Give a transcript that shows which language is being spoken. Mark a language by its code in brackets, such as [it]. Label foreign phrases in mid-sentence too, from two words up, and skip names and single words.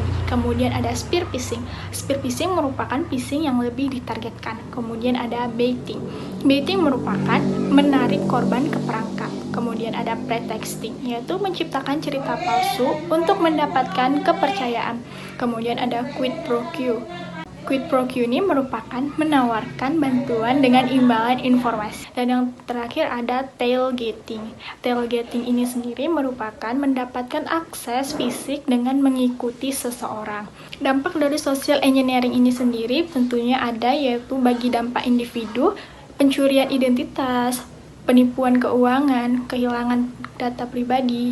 [id] Kemudian ada [en] spear phishing. Spear phishing [id] merupakan phishing yang lebih ditargetkan. Kemudian ada baiting. Baiting merupakan menarik korban ke perangkap. Kemudian ada pretexting, yaitu menciptakan cerita palsu untuk mendapatkan kepercayaan. Kemudian ada [la] quid pro quo. Quid pro quo [id] ini merupakan menawarkan bantuan dengan imbalan informasi. Dan yang terakhir ada tailgating. Tailgating ini sendiri merupakan mendapatkan akses fisik dengan mengikuti seseorang. Dampak dari [en] social engineering [id] ini sendiri tentunya ada, yaitu bagi dampak individu, pencurian identitas, penipuan keuangan, kehilangan data pribadi.